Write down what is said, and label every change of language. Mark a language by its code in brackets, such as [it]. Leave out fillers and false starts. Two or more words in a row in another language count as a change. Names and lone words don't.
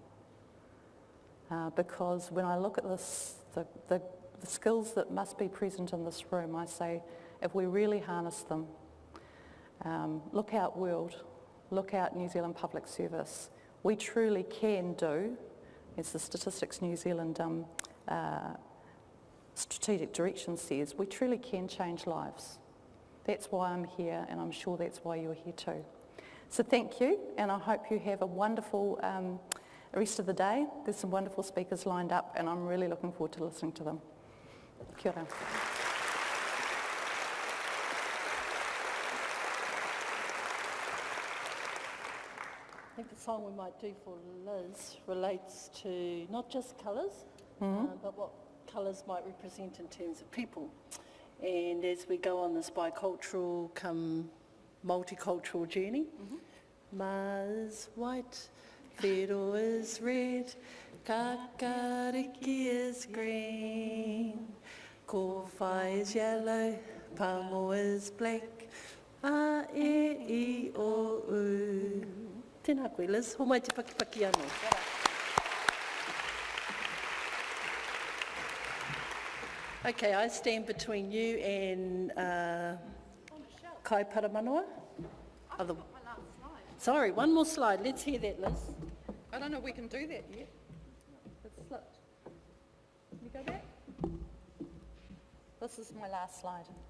[en] Because when I look at this, the skills that must be present in this room, I say, if we really harness them, look out world, look out New Zealand Public Service, we truly can do, as the Statistics New Zealand strategic direction says, we truly can change lives. That's why I'm here, and I'm sure that's why you're here too. So thank you, and I hope you have a wonderful rest of the day. There's some wonderful speakers lined up, and I'm really looking forward to listening to them. [mi] Kia ora. [en] I think the song we might do for Liz relates to not just colours, but what colours might represent in terms of people. And as we go on this bicultural come multicultural journey, Ma is white, Whiro is red, Kakariki is green, Kowhai is yellow, Pamo is black, A, [mi] E, I, O, U. Tēnā koe, Liz. Ho mai te pakipaki anō. [en] Okay, I stand between you and [mi] Kai Paramanoa. [en] Other... Sorry, one more slide. Let's hear that, Liz. I don't know if we can do that yet. It's slipped. Can you go back? This is my last slide.